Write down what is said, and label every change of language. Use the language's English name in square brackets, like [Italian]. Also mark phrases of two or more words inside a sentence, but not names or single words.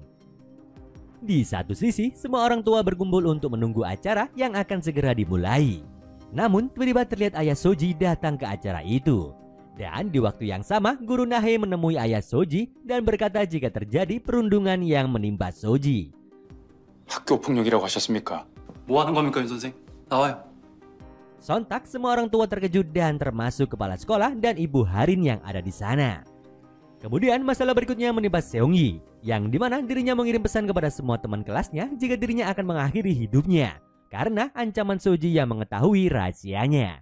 [Indonesian] Di satu sisi, semua orang tua berkumpul untuk menunggu acara yang akan segera dimulai. Namun tiba-tiba terlihat ayah Soji datang ke acara itu. Dan di waktu yang sama, Guru Nahe menemui ayah Soji dan berkata jika terjadi perundungan yang menimpa Soji. [Korean] 학교 폭력이라고 하셨습니까? 뭐 하는 겁니까, 윤 선생? 나와요. [Indonesian] Sontak semua orang tua terkejut dan termasuk kepala sekolah dan ibu Harin yang ada di sana. Kemudian masalah berikutnya menimpa Seonggi, yang dimana dirinya mengirim pesan kepada semua teman kelasnya jika dirinya akan mengakhiri hidupnya karena ancaman Soji yang mengetahui rahasianya.